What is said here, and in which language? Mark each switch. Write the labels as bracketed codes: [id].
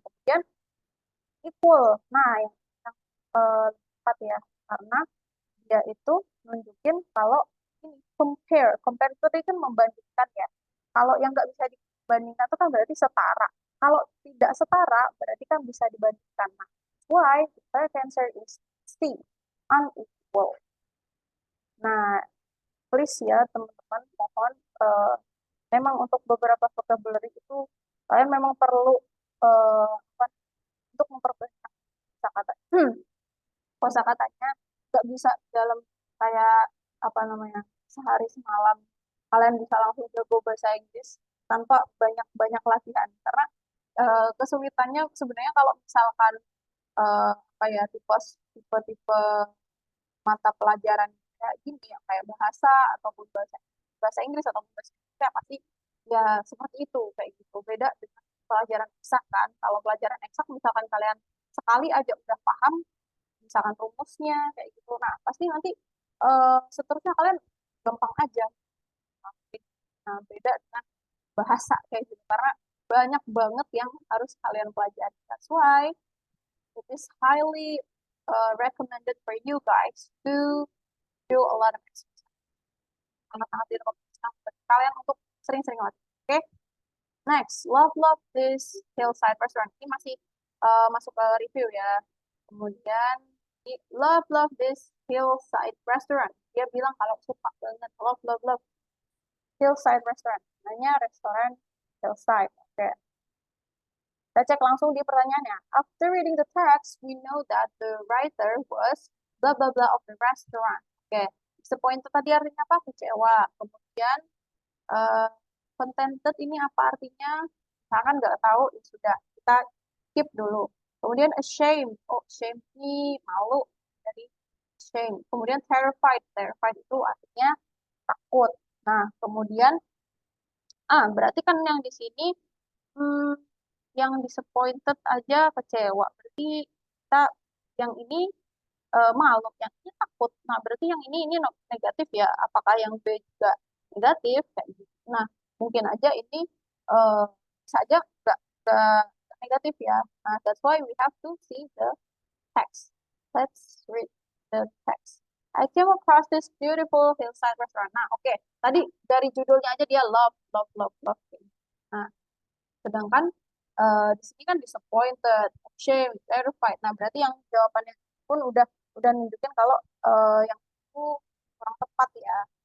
[id] Kemudian equal, nah yang tepat ya, karena dia itu nunjukin kalau ini compare, compare itu tadi kan membandingkan ya. Kalau yang nggak bisa dibandingkan itu kan berarti setara. Kalau tidak setara berarti kan bisa dibandingkan. [en] Nah, why the correct answer is C, unequal. [id] Nah, please ya teman-teman, mohon memang untuk beberapa vocabulary itu kalian memang perlu apa, untuk memperbanyak kosakata. Kosakatanya nggak bisa dalam kayak apa namanya sehari semalam kalian bisa langsung jago bahasa Inggris tanpa banyak-banyak latihan, karena kesulitannya sebenarnya kalau misalkan apa ya tipe-tipe mata pelajaran kayak gini yang kayak bahasa ataupun bahasa bahasa Inggris ataupun bahasa Indonesia pasti ya seperti itu kayak gitu. Beda dengan pelajaran eksak kan. Kalau pelajaran eksak misalkan kalian sekali aja udah paham misalkan rumusnya kayak gitu, nah pasti nanti seterusnya kalian gampang aja. Nah, beda dengan bahasa kayak gitu karena banyak banget yang harus kalian pelajari. [en] That's why it is highly recommended for you guys to do a lot of exercise. [id] Sangat-sangat direkomendasikan bagi kalian untuk sering-sering latihan. Oke, okay? [en] Next, love this hillside restaurant. [id] Ini masih masuk ke review ya. Kemudian [en] love this hillside restaurant. [id] Dia bilang kalau suka banget [en] love hillside restaurant. [id] Namanya restoran hillside. Oke. Okay. Kita cek langsung di pertanyaannya. [en] After reading the text, we know that the writer was blah blah blah of the restaurant. [id] Oke. Okay. Disappointed tadi artinya apa? Kecewa. Kemudian contented ini apa artinya? Misalkan nggak tahu, ya sudah kita skip dulu. Kemudian ashamed, oh shame ini malu, dari shame. Kemudian terrified, terrified itu artinya takut. Nah, kemudian berarti kan yang di sini hmm, yang disappointed aja kecewa. Berarti kita yang ini malu, yang ini takut. Nah, berarti yang ini negatif ya. Apakah yang B juga negatif kayak gitu. Nah, mungkin aja ini uh, saja nggak negatif ya. [en] Nah, that's why we have to see the text. Let's read the text. I came across this beautiful hillside restaurant. [id] Nah, oke. Tadi dari judulnya aja dia love. Nah, sedangkan di sini kan disappointed, ashamed, terrified. Nah, berarti yang jawabannya pun udah nunjukin kalau yang itu kurang tepat ya.